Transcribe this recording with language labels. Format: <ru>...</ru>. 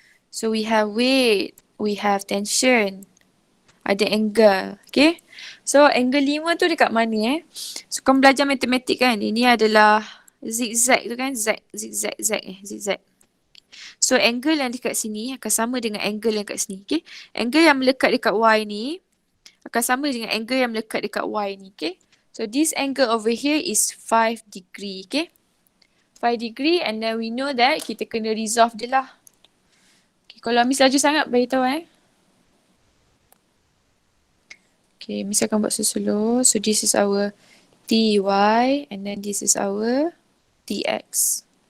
<en>So we have weight, we have tension,</en> <ms>ada</ms> <en>angle, okay.</en> <ms>So angle 5 tu dekat mana So kamu belajar matematik kan, ini adalah zigzag tu kan, zigzag. So angle yang dekat sini akan sama dengan angle yang kat sini, okay. Angle yang melekat dekat Y ni akan sama dengan angle yang melekat dekat Y ni, okay.</ms> <en>So this angle over here is 5 degree, okay. 5 degree and then we know that</en> <ms>kita kena resolve dia lah. Okay, kalau Miss laju sangat beritahu Okay, Miss akan buat slow.</ms> <en>So this is our TY and then this is our TX.</en>